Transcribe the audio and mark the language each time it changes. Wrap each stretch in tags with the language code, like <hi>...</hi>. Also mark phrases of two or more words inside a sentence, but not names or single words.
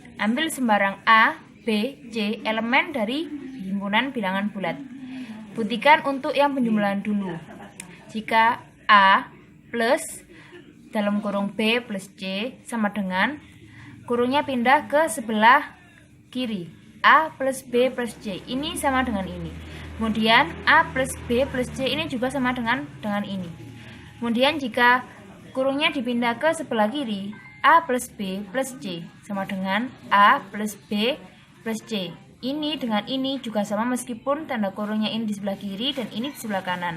<id>Ambil sembarang A, B, C elemen dari himpunan bilangan bulat. Buktikan untuk yang penjumlahan dulu. Jika A plus dalam kurung B plus C sama dengan kurungnya pindah ke sebelah kiri. A plus B plus C ini sama dengan ini. Kemudian A plus B plus C ini juga sama dengan ini. Kemudian jika kurungnya dipindah ke sebelah kiri, A plus B plus C sama dengan A plus B plus C. Ini dengan ini juga sama meskipun tanda kurungnya ini di sebelah kiri dan ini di sebelah kanan.</id>